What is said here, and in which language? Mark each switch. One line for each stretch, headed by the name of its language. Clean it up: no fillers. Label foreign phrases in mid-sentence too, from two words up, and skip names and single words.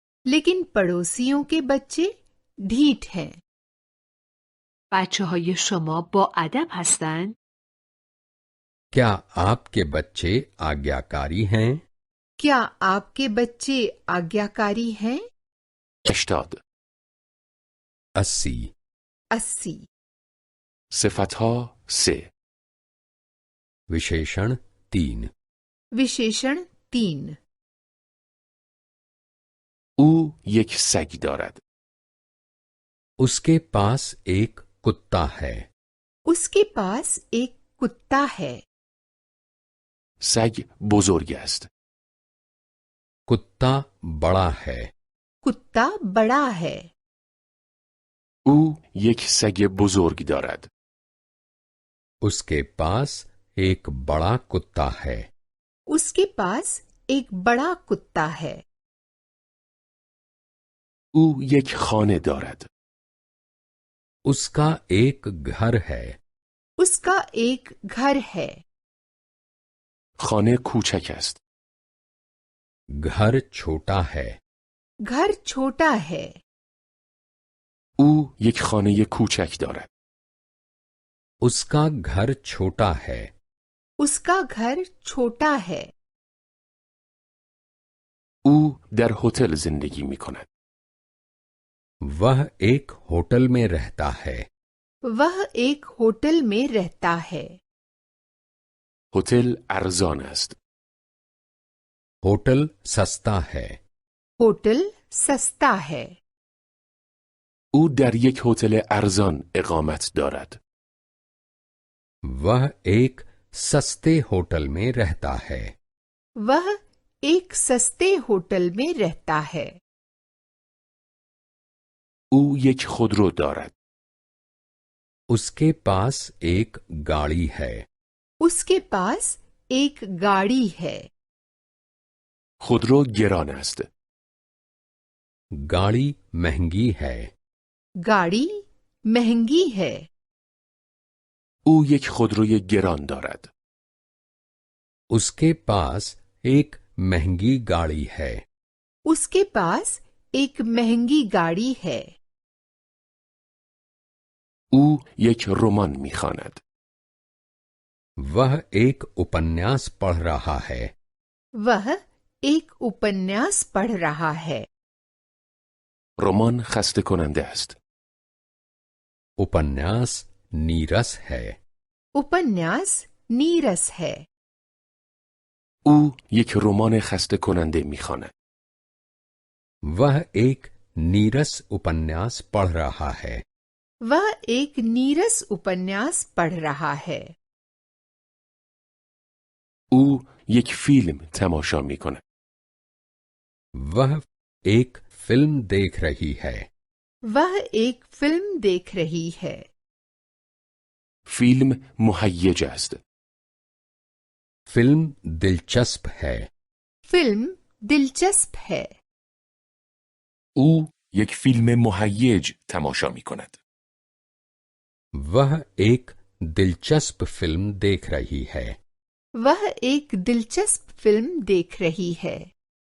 Hindi: लेकिन पड़ोसियों के बच्चे ढीठ हैं.
Persian: بچه های شما با ادب هستند؟
Hindi: क्या आपके बच्चे आज्ञाकारी हैं? क्या आपके बच्चे आज्ञाकारी हैं? 80. 80. 80.
Persian: صفتها 3.
Hindi: विशेषण 3. विशेषण 3.
Persian: او یک سگ دارد.
Hindi: उसके पास एक कुत्ता है. उसके पास एक कुत्ता है.
Persian: سگ بزرگ است.
Hindi: कुत्ता बड़ा है. कुत्ता बड़ा है.
Persian: او یک سگ بزرگ دارد.
Hindi: उसके पास एक बड़ा कुत्ता है. उसके पास एक बड़ा कुत्ता है.
Persian: او یک خانه دارد.
Hindi: उसका एक घर है. उसका एक घर है.
Persian: خانه کوچک است.
Hindi: घर छोटा है. घर छोटा है.
Persian: او یک خانه کوچک دارد.
Hindi: उसका घर छोटा है. उसका घर छोटा है.
Persian: او در هتل زندگی می کند.
Hindi: वह एक होटल में रहता है. वह एक होटल में रहता है.
Persian: هتل ارزان است.
Hindi: होटल सस्ता है. होटल सस्ता है.
Persian: او در یک هتل ارزان اقامت دارد.
Hindi: वह एक सस्ते होटल में रहता है. वह एक सस्ते होटल में रहता है.
Persian: او یک خودرو دارد.
Hindi: उसके पास एक गाड़ी है. उसके पास एक गाड़ी है.
Persian: خودرو گران است.
Hindi: गाड़ी महंगी है. गाड़ी महंगी है.
Persian: او یک خودروی گران دارد.
Hindi: उसके पास एक महंगी गाड़ी है. उसके पास एक महंगी गाड़ी है.
Persian: او یک رمان می‌خواند.
Hindi: वह एक उपन्यास पढ़ रहा है. वह एक उपन्यास पढ़ रहा है.
Persian: رمان خسته کننده است.
Hindi: उपन्यास नीरस है. उपन्यास नीरस है.
Persian: او یک رمان خسته کننده می‌خواند.
Hindi: वह एक नीरस उपन्यास पढ़ रहा है. वह एक नीरस उपन्यास पढ़ रहा है.
Persian: او یک فیلم تماشا می‌کند.
Hindi: वह एक फिल्म देख रही है. वह एक फिल्म देख रही है.
Persian: فیلم مهیج است.
Hindi: फिल्म दिलचस्प है. फिल्म दिलचस्प है.
Persian: او یک فیلم مهیج تماشا می‌کند.
Hindi: वह एक दिलचस्प फिल्म देख रही है. वह एक दिलचस्प फिल्म देख रही है.